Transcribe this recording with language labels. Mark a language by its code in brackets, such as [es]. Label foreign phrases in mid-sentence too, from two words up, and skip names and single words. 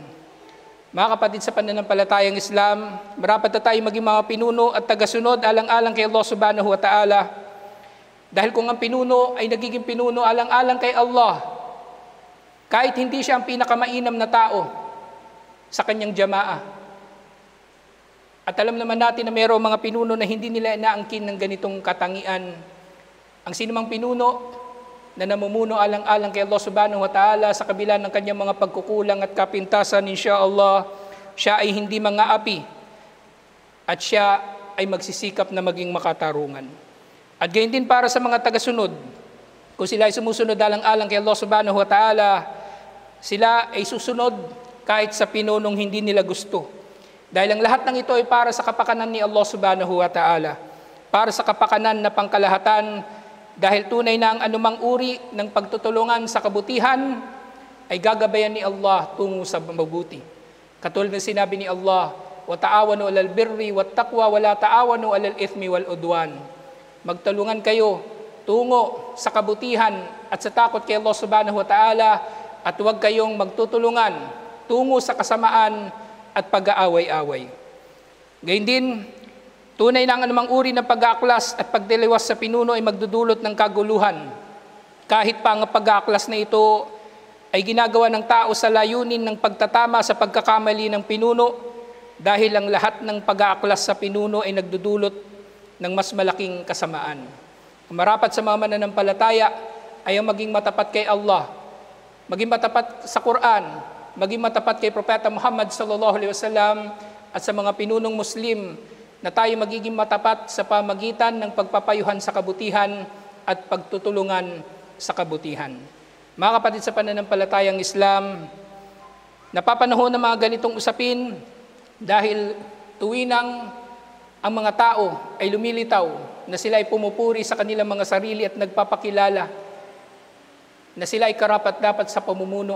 [tl] Mga kapatid sa pananampalatayang Islam, marapat na tayo maging mga pinuno at tagasunod alang-alang kay Allah [ar] سبحانه وتعالى. [tl] Dahil kung ang pinuno ay nagiging pinuno alang-alang kay Allah, kahit hindi siya ang pinakamainam na tao sa kanyang jamaa. At alam naman natin na mayroong mga pinuno na hindi nila inaangkin ng ganitong katangian. Ang sinumang pinuno na namumuno alang-alang kay Allah [ar] سبحانه وتعالى [tl] sa kabila ng kanyang mga pagkukulang at kapintasan, insyaallah, siya ay hindi mangaapi at siya ay magsisikap na maging makatarungan. At gayon din para sa mga tagasunod, kung sila ay sumusunod alang-alang kay Allah [ar] سبحانه وتعالى, [tl] sila ay susunod kahit sa pinunong hindi nila gusto. Dahil ang lahat ng ito ay para sa kapakanan ni Allah [ar] سبحانه وتعالى, [tl] para sa kapakanan na pangkalahatan. Dahil tunay na ang anumang uri ng pagtutulungan sa kabutihan ay gagabayan ni Allah tungo sa mabuti. Katulad ng sinabi ni Allah, [ar] وتعاونوا على البر والتقوى ولا تعاونوا على الإثم والعدوان. [tl] Magtulungan kayo tungo sa kabutihan at sa takot kay Allah [ar] سبحانه وتعالى, [tl] at huwag kayong magtutulungan tungo sa kasamaan at pag-aaway-away. Gayun din, tunay na ang anumang uri ng pag-aaklas at pagdiliwas sa pinuno ay magdudulot ng kaguluhan. Kahit pa ang pag-aaklas na ito ay ginagawa ng tao sa layunin ng pagtatama sa pagkakamali ng pinuno, dahil ang lahat ng pag-aaklas sa pinuno ay nagdudulot ng mas malaking kasamaan. Ang marapat sa mga mananampalataya ay ang maging matapat kay Allah, maging matapat sa Quran, maging matapat kay Propeta Muhammad [ar] صلى الله عليه وسلم, [tl] at sa mga pinunong Muslim na tayo magiging matapat sa pamagitan ng pagpapayuhan sa kabutihan at pagtutulungan sa kabutihan. Mga kapatid sa pananampalatayang Islam, napapanahon ng mga ganitong usapin dahil tuwinang ang mga tao ay lumilitaw na sila ay pumupuri sa kanilang mga sarili at nagpapakilala na sila ay karapat-dapat sa pamumuno.